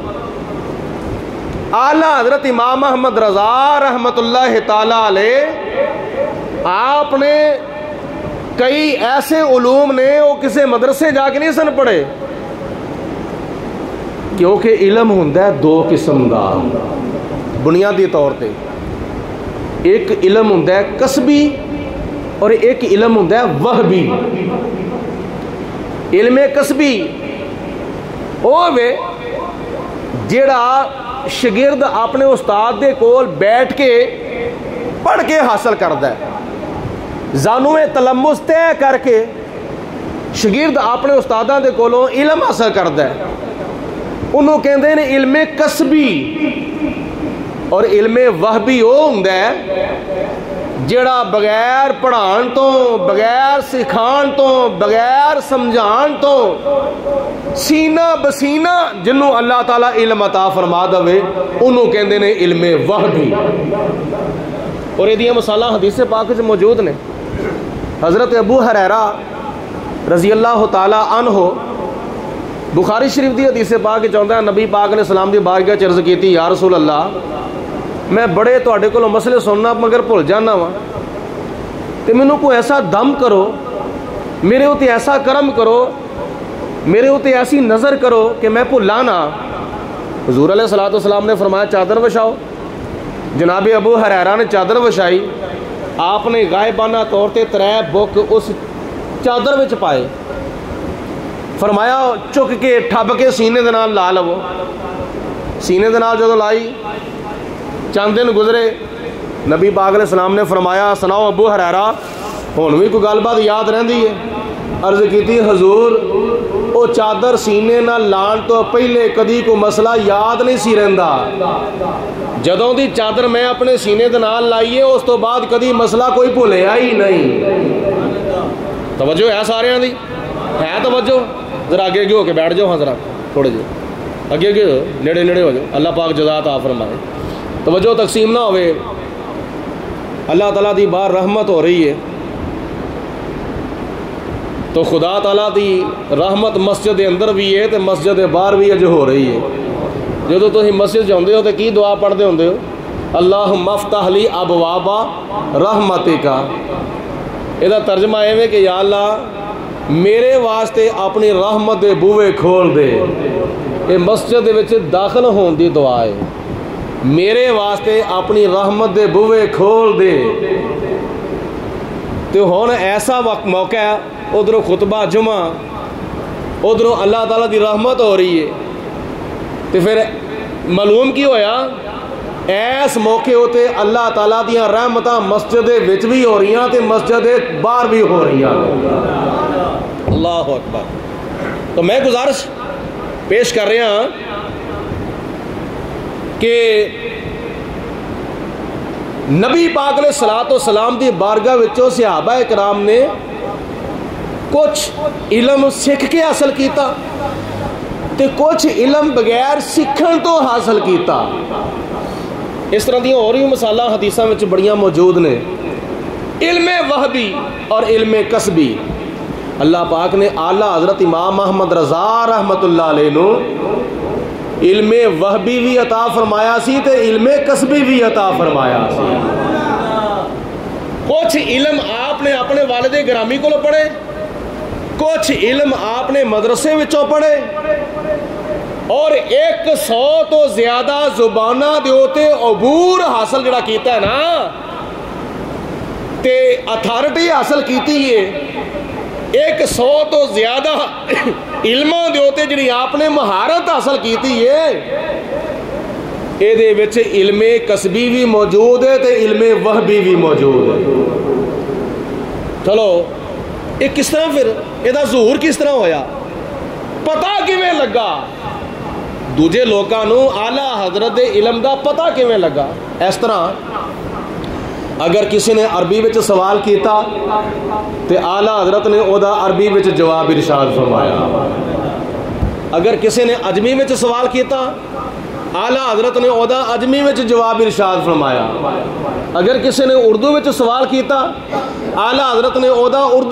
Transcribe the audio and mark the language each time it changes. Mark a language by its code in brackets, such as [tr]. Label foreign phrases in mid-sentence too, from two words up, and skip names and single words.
[pa] اعلیٰ حضرت امام احمد رضا [ar] رحمت اللہ تعالی علیہ [pa] آپ نے کئی ایسے علوم نے وہ کسی مدرسے جا کے نہیں سن پڑھے, کیونکہ علم ہوندا ہے 2 قسم دا بنیادی طور پہ. ایک علم ہوندا ہے کسبی اور ایک علم ہوندا ہے وہبی. علم کسبی وہ وے جیڑا شگرد اپنے استاد دے کول بیٹھ کے پڑھ کے حاصل کردا ہے. زانو تلمس طے کر کے شگرد اپنے استاداں دے کولوں علم حاصل کردا ہے, انہوں کہندے نے علم کسبی. اور علم وہبی وہ ہوندا ہے جڑا بغیر پڑھان تو, بغیر سکھان تو, بغیر سمجھان تو سینہ بسینہ جنوں اللہ تعالیٰ علم عطا فرما دے انہوں کہندے نے علم وہبی. اور یہ دیاں مثالاں حدیث پاک وچ موجود نے. حضرت ابو ہریرہ [ar] رضی اللہ تعالی عنہ [pa] بخاری شریف دی حدیث پاک وچ آندا ہے نبی پاک نے سلام دی بارگاہ وچ عرض کیتی, [ar] یا رسول اللہ [pa] میں بڑے تواڈے کولوں مسئلے سننا مگر بھول جانا وا, تے مینوں کوئی ایسا دم کرو, میرے اوتے ایسا کرم کرو, میرے اوتے ایسی نظر کرو کہ میں بھولا نہ. حضور [ar] علیہ الصلوۃ والسلام [pa] نے فرمایا چادر وچھاؤ. جناب ابو ہریرہ نے چادر وچھائی, آپ نے غائبانہ طور تے 3 بک اس چادر وچ پائے, فرمایا چک کے ٹھب کے سینے دے نال لا لو. سینے دے نال جدوں لائی, چند دن گزرے, نبی پاک [ar] علیہ السلام [pa] نے فرمایا سناؤ ابو ہریرہ ہن بھی کوئی گل بات یاد رہندی ہے؟ عرض کیتی حضور او چادر سینے نال لان تو پہلے کدی کوئی مسئلہ یاد نہیں سی رہندا, جدوں دی چادر میں اپنے سینے دے نال لائیے اس تو بعد کدی مسئلہ کوئی بھولیا ہی نہیں. توجہ ہے سارے دی ہے توجہ؟ ذرا آگے ہو کے بیٹھ جاؤ, ہاں ذرا تھوڑے جے اگے نیڑے نیڑے ہو جاؤ. اللہ پاک جزا عطا فرمائے. توجہ تقسیم نہ ہوئے, اللہ تعالیٰ دی باہر رحمت ہو رہی ہے تو خدا تعالیٰ دی رحمت مسجد دے اندر بھی ہے تو مسجد دے باہر بھی اج ہو رہی ہے. جدو تسی مسجد جاندے ہو تو کی دعا پڑھتے ہوندے ہو؟ [ar] اللہم افتح لی ابواب رحمتک. [pa] یہ ترجمہ ہے کہ یا اللہ میرے واسطے اپنی رحمت دے بوئے کھول دے. یہ مسجد دے وچ داخل ہون دی دعا ہے, میرے واسطے اپنی رحمت دے بوئے کھول دے. تو ہون ایسا وقت موقع ہے, ادھروں خطبہ جمعہ, ادھروں اللہ تعالیٰ دی رحمت ہو رہی ہے, تو پھر معلوم کی ہویا ایس موقع ہوتے اللہ تعالیٰ دیاں رحمتاں مسجد وچ بھی ہو رہی ہیں تے مسجد باہر بھی ہو رہی ہیں. [ar] اللہ اکبر. [pa] تو میں گزارش پیش کر رہا ہوں کہ نبی پاک [ar] علیہ الصلوۃ والسلام [pa] دی بارگاہ وچوں صحابہ کرام نے کچھ علم سکھ کے حاصل کیتا تے کچھ علم بغیر سکھن تو حاصل کیتا. اس طرح دیاں اور بھی مثالاں حدیثاں وچ بڑیاں موجود نے. علم وہبی اور علم کسبی اللہ پاک نے اعلیٰ حضرت امام احمد رضا [ar] رحمت اللہ علیہ [pa] نو علم وہبی بھی عطا فرمایا سی تے علم کسبی بھی عطا فرمایا سی. کچھ علم آپ نے اپنے والد گرامی کو پڑھے، کچھ علم آپ نے مدرسے وچوں پڑھے، اور 100 تو زیادہ زباناں دے اوتے عبور حاصل جڑا کیتا ہے نا تے اتھارٹی حاصل کیتی ہے، 100 تو زیادہ علماں دے اوتے جڑی آپ نے مہارت حاصل کیتی ہے، اے دے وچ علم کسبی بھی موجود ہے تے علم وہبی بھی موجود ہے۔ چلو یہ کس طرح پھر یہ ظہور کس طرح ہویا، پتہ کیویں لگا دوجے لوکاں نوں اعلیٰ حضرت دے علم دا پتہ کیویں لگا؟ اس طرح اگر کسی نے عربی وچ سوال کیتا تے اعلیٰ حضرت نے او دا عربی وچ جواب ارشاد فرمایا، اگر کسی نے عجمی وچ سوال کیتا اعلیٰ حضرت نے او دا عجمی وچ جواب ارشاد فرمایا، اگر کسی نے اردو وچ سوال کیتا اعلیٰ حضرت نے او دا اردو